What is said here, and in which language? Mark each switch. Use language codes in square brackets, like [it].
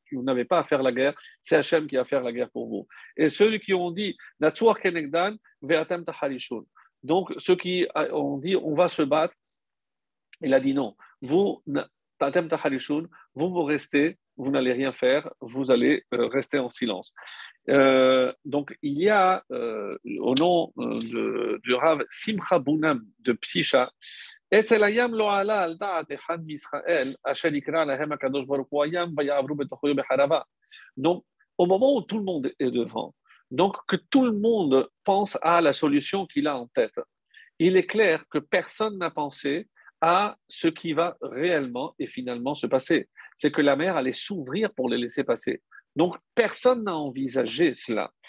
[fr] Vous n'avez pas à faire la guerre, c'est Hachem qui va faire la guerre pour vous. Et ceux qui ont dit Natsuar kenegdan ve'atem taharishun. Donc ceux qui ont dit on va se battre, il a dit non. Vous, tatem taharishun, vous restez vous n'allez rien faire, vous allez rester en silence. [he] Donc, il y a, au nom du Rav Simcha Bunam de Psisha, אצל הים לא עלה על דעת אחד מישראל, אשר יקרא להם הקדוש ברוך הוא הים, ויעברו בתוכו בחרבה. [fr] Donc, au moment où tout le monde est devant, donc que tout le monde pense à la solution qu'il a en tête, il est clair que personne n'a pensé à ce qui va réellement et finalement se passer. C'est que la mer allait s'ouvrir pour les laisser passer. Donc, personne n'a envisagé cela.